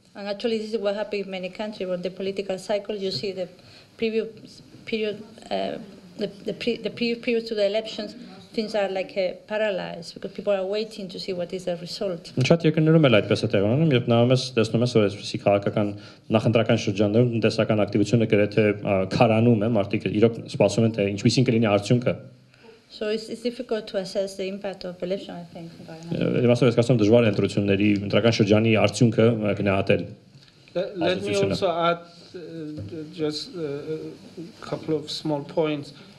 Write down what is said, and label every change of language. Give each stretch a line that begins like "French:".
English: And actually this is what happened in many countries where the political cycle, you see the previous period the previous period to the elections, things are like paralyzed because people are waiting to see what is the result.
Armenian: Շատ երկրներում էլ այդպես է տեղի ունենում, երբ նայում ես, տեսնում ես, որ այսպիսի քաղաքական նախընտրական շրջաններում տնտեսական ակտիվությունը գրեթե քարանում է, մարդիկ իրոք սպասում են թե ինչպիսին կլինի արդյունքը։
English: So it's difficult to assess the impact of election, I think.
Armenian: Իմաստով ես կարծում դժվար է ընտրությունների ընտրական շրջանի արդյունքը գնահատել։
English: Let me also add just a couple of small points.